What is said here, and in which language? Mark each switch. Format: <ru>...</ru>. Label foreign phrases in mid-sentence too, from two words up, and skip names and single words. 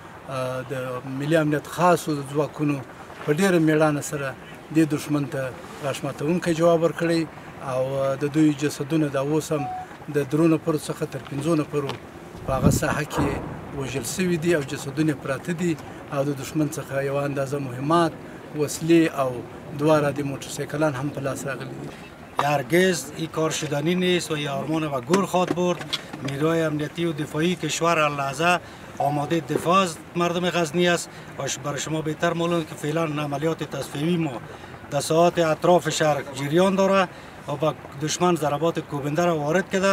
<ps>د ملي امنیت خاصو ځواکونو په ډېره میړانه سره دې دښمن ته غاښ ماتونکی جواب ورکړی او د دوی جسدونه دا اوس هم د 3 نفرو څخه تر 5 نفرو په هغه ساحه کې وژل سوي دي او جسدونه پراته دي او د دښمن څخه یوه اندازه مهمات، وسلې او 2 عدد موتورسیکلان هم په لاس راغلي دي.</ps> <fa>هرگز این کار شدنی نیست و این آرمان و گل خواهد برد. نیروهای امنیتی و دفاعی کشور هر لحظه آماده دفاع از مردم غزنی است و برای شما بهتر معلوم که فعلا عملیات تصفیه‌ای ما در ساحات اطراف شهر جریان داره و با دشمن ضربات کوبنده را وارد کرده.</fa>